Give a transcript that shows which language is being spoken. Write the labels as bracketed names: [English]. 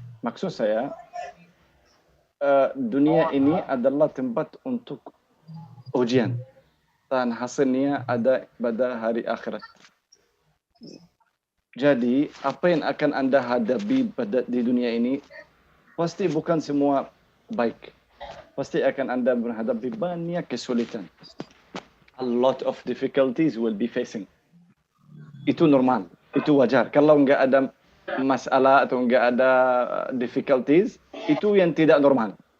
[Indonesian] Maksud saya, dunia ini adalah tempat untuk ujian dan hasilnya ada pada hari akhirat. Jadi, apa yang akan Anda hadapi di dunia ini pasti bukan semua baik. Pasti akan Anda menghadapi banyak kesulitan. [English] A lot of difficulties will be facing. [Indonesian] Itu normal, itu wajar. Kalau nggak ada masalah atau nggak ada difficulties, itu yang tidak normal.